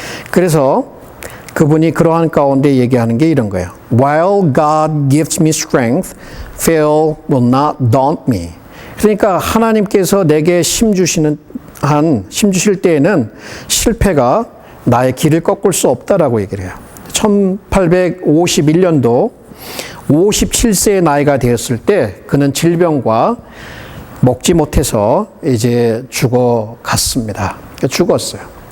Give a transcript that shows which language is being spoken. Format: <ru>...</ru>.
<ko>그래서 그분이 그러한 가운데 얘기하는 게 이런 거예요.</ko> <en>While God gives me strength, fail will not daunt me.</en> <ko>그러니까 하나님께서 내게 힘 주실 때에는 실패가 나의 길을 꺾을 수 없다라고 얘기를 해요. 1851년도 57세의 나이가 되었을 때 그는 질병과 먹지 못해서 이제 죽어갔습니다. 죽었어요.</ko>